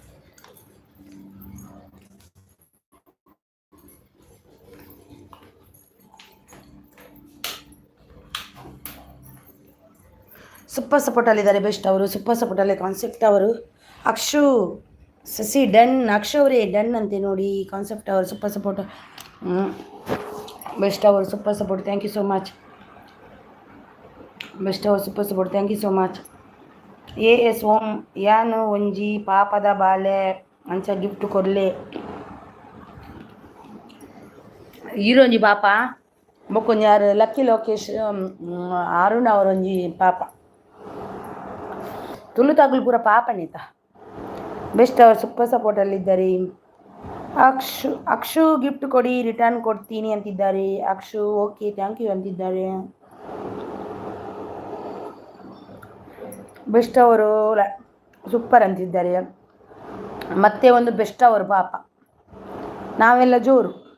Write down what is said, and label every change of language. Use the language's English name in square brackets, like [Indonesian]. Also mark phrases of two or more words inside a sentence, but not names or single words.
[Kannada] ಸೂಪರ್ ಸಪೋರ್ಟಲ್ಲಿದ್ದಾರೆ ಬೆಸ್ಟ್ ಅವರು. ಸೂಪರ್ ಸಪೋರ್ಟಲ್ಲಿ ಕಾನ್ಸೆಪ್ಟ್ ಅವರು. ಅಕ್ಷು ಸಸಿ ಡನ್. ಅಕ್ಷು ಅವರೇ ಡನ್ ಅಂತೆ ನೋಡಿ ಕಾನ್ಸೆಪ್ಟ್ ಅವರು. [English] super support ಬೆಸ್ಟ್ ಅವರು. super support. thank you so much ಬೆಸ್ಟ್ ಅವರು. super support. Thank you so much. [Tulu] AS ಹೋಮ್ ಯಾನು ಒಂಜಿ ಪಾಪದ ಬಾಲೆ ಅಂಚ ಗಿಫ್ಟ್ ಕೊಡ್ಲೆ. ಈರೊಂಜಿ ಪಾಪ ಬೊಕ್ಕೊಂಜಾರು ಲಕ್ಕಿ ಲೋಕೇಶ್ ಅರುಣ್ ಅವರೊಂಜಿ ಪಾಪ ತುಳು ತಗುಲು ಪೂರ ಪಾಪನೇತ. [Kannada] ಬೆಸ್ಟ್ ಅವರು. ಸೂಪರ್ ಸಪೋರ್ಟಲ್ಲಿದ್ದಾರೆ. ಅಕ್ಷು ಗಿಫ್ಟ್ ಕೊಡಿ, ರಿಟರ್ನ್ ಕೊಡ್ತೀನಿ ಅಂತಿದ್ದಾರೆ ಅಕ್ಷು. [English] OK, thank you [Kannada] ಅಂತಿದ್ದಾರೆ. ಬೆಸ್ಟ್ ಅವರು ಸೂಪರ್ ಅಂತಿದ್ದಾರೆ. ಮತ್ತೆ ಒಂದು ಬೆಸ್ಟ್ ಅವರು ಪಾಪ. ನಾವೆಲ್ಲ ಜೋರು.